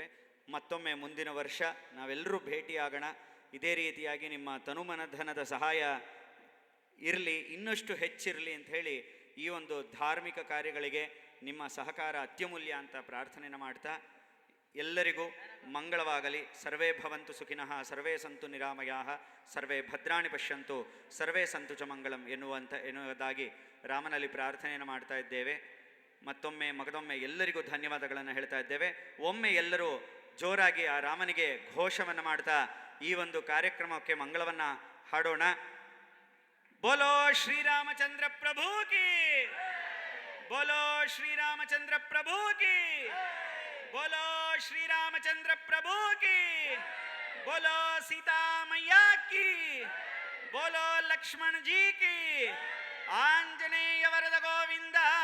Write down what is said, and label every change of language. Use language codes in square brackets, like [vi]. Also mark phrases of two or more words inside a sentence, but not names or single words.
[kn] ಮತ್ತೊಮ್ಮೆ ಮುಂದಿನ ವರ್ಷ ನಾವೆಲ್ಲರೂ ಭೇಟಿಯಾಗೋಣ. ಇದೇ ರೀತಿಯಾಗಿ ನಿಮ್ಮ ತನುಮನಧನದ ಸಹಾಯ ಇರಲಿ, ಇನ್ನಷ್ಟು ಹೆಚ್ಚಿರಲಿ ಅಂತ ಹೇಳಿ ಈ ಒಂದು ಧಾರ್ಮಿಕ ಕಾರ್ಯಗಳಿಗೆ ನಿಮ್ಮ ಸಹಕಾರ ಅತ್ಯಮೂಲ್ಯ ಅಂತ ಪ್ರಾರ್ಥನೆಯನ್ನು ಮಾಡ್ತಾ, ಎಲ್ಲರಿಗೂ ಮಂಗಳವಾಗಲಿ. [sa] ಸರ್ವೇ ಭವಂತು ಸುಖಿನಃ, ಸರ್ವೇ ಸಂತು ನಿರಾಮಯಾಃ, ಸರ್ವೇ ಭದ್ರಾಣಿ ಪಶ್ಯಂತು, ಸರ್ವೇ ಸಂತು ಚ ಮಂಗಳಂ [kn] ಎನ್ನುವುದಾಗಿ ರಾಮನಲ್ಲಿ ಪ್ರಾರ್ಥನೆಯನ್ನು ಮಾಡ್ತಾ ಇದ್ದೇವೆ. ಮಗದೊಮ್ಮೆ ಎಲ್ಲರಿಗೂ ಧನ್ಯವಾದಗಳನ್ನು ಹೇಳ್ತಾ ಇದ್ದೇವೆ. ಒಮ್ಮೆ ಎಲ್ಲರೂ ಜೋರಾಗಿ ಆ ರಾಮನಿಗೆ ಘೋಷವನ್ನು ಮಾಡ್ತಾ ಈ ಒಂದು ಕಾರ್ಯಕ್ರಮಕ್ಕೆ ಮಂಗಳವನ್ನು ಹಾಡೋಣ. [hi] बोलो श्रीरामचंद्र प्रभु की, बोलो श्रीरामचंद्र प्रभु की, बोलो श्रीरामचंद्र प्रभु की, बोलो सीता मैया की, बोलो लक्ष्मण जी की, [kn] ಆಂಜನೇಯ ವರದ ಗೋವಿಂದ.